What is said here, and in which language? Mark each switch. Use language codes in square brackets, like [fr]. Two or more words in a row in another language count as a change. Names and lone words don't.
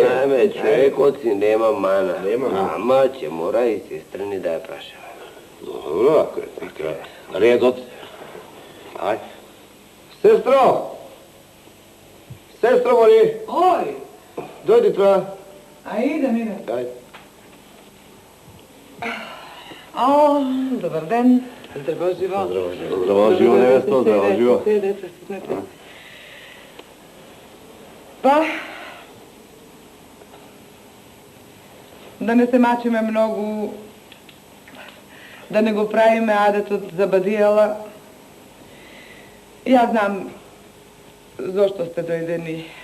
[mk] Знаеме, човекот си нема мана. Нема мана. Ама ќе мора и сестрани да ја прашава. Добро, ако е така. Редот. Ај. Сестро! Сестро, моли! Oj, Дојди троја. a idem. Ај. O, dobar den. Zdravo živo. Здраво живо, невесто, здраво живо. Седете, седнете. Pa, da ne se mačime mnogo, da ne go pravime adetот za badijala. Ja znam zašto ste dojdeni.